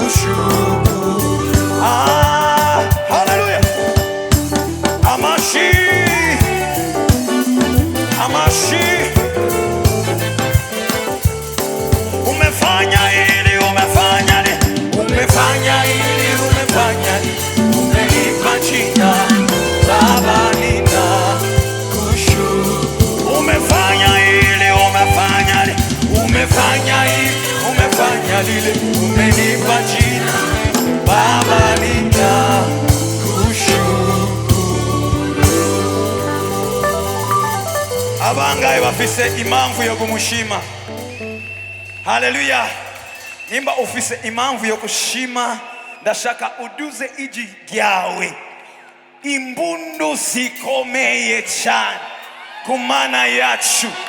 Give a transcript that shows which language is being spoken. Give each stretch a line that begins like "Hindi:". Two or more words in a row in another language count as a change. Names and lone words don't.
Swahili: Hallelujah. Amashi, Amashi. Umefanya hili, umefanya hili, umefanya hili, umefanya hili, umenipa jina Baba, ninakushukuru. Umefanya hili, umefanya hili, umefanya hili, umefanya lile, umenipa jina Baba, ninakushukuru.
Rundi: Abangaye bafise impamvu yo kumushima. Haleluya. Nimba ufise impamvu yo kushima, ndashaka uduze iji ryawe. Imbundu zikomeye cyane ku Mana yacu.